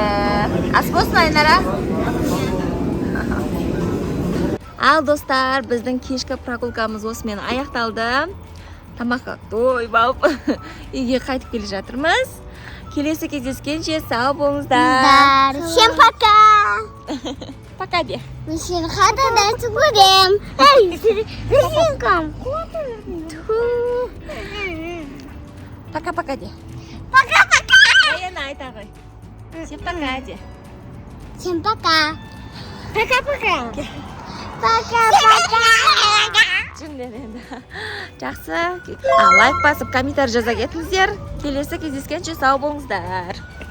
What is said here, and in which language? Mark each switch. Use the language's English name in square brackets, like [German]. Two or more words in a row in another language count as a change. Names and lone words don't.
[Kazakh] Ас болсын, Айнара. Ал достар, біздің кешкі прогулкамыз осымен аяқталды. Тамаққа тойып алып үйге қайтып келе жатырмыз. Келесі кездескенше сау болыңыздар. [Russian] Всем пока. Пока де. [Kazakh] Мы сені қайтадан көрем. Сен [Russian] Пока-пока де. Пока-пока. [Kazakh] Раяна айта ғой. [Russian] Всем пока де. Всем пока. Пока-пока. Пока-пока. [Kazakh] Жүнден енді. Жақсы. Лайк басып, комментарий жаза кетіңіздер. Келесі кездескенше сау болыңыздар.